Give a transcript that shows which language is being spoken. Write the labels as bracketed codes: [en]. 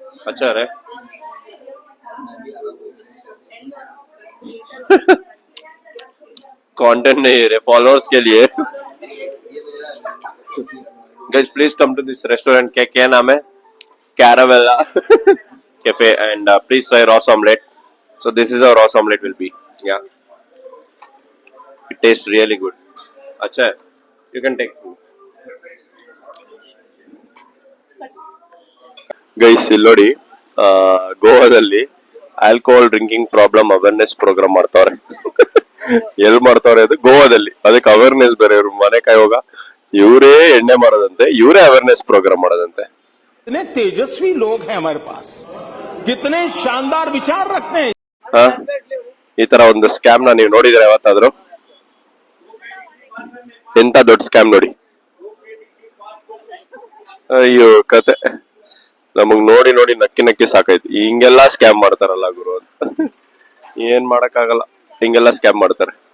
[hi] अच्छा है कंटेंट नहीं है फॉलोअर्स के लिए. [en] Guys please come to this restaurant. [hi] क्या नाम है? [en] Caravela cafe and please try ros omelette. So this is how ros omelette will be. Yeah, it tastes really good. [hi] अच्छा है, [en] you can take. [kn] ಗೈಸ್ ಇಲ್ಲಿ ನೋಡಿ, ಗೋವಾದಲ್ಲಿ alcohol drinking problem awareness program ಮಾಡ್ತಾವ್ರೆ. L ಮಾಡ್ತಾವ್ರೆ ಅದು? ಗೋವಾದಲ್ಲಿ. ಅದಕ್ಕೆ ಅವೇರ್ನೆಸ್ ಬೇರೆ. ಇವ್ರು ಮನೆ ಕಾಯೋಗ ಇವರೇ ಎಣ್ಣೆ ಮಾಡೋದಂತೆ, ಇವರೇ ಅವೇರ್ನೆಸ್ ಪ್ರೋಗ್ರಾಮ್ ಮಾಡೋದಂತೆ. [hi] कितने तेजस्वी लोग हैं हमारे पास, कितने शानदार विचार रखते हैं. [kn] ಹಾ, ಈ ತರ ಒಂದು ಸ್ಕ್ಯಾಮ್ ನ ನೀವು ನೋಡಿದ್ರೆ ಯಾವತ್ತಾದ್ರು? ಎಂತ ದೊಡ್ಡ ಸ್ಕ್ಯಾಮ್ ನೋಡಿ. ಅಯ್ಯೋ ಕತೆ, ನಮಗ್ ನೋಡಿ ನೋಡಿ ನಕ್ಕಿ ನಕ್ಕಿ ಸಾಕಾಯ್ತು. ಹಿಂಗೆಲ್ಲಾ ಸ್ಕ್ಯಾಮ್ ಮಾಡ್ತಾರಲ್ಲ ಗುರು ಅಂತ. ಏನ್ ಮಾಡಕ್ಕಾಗಲ್ಲ, ಹಿಂಗೆಲ್ಲ ಸ್ಕ್ಯಾಮ್ ಮಾಡ್ತಾರೆ.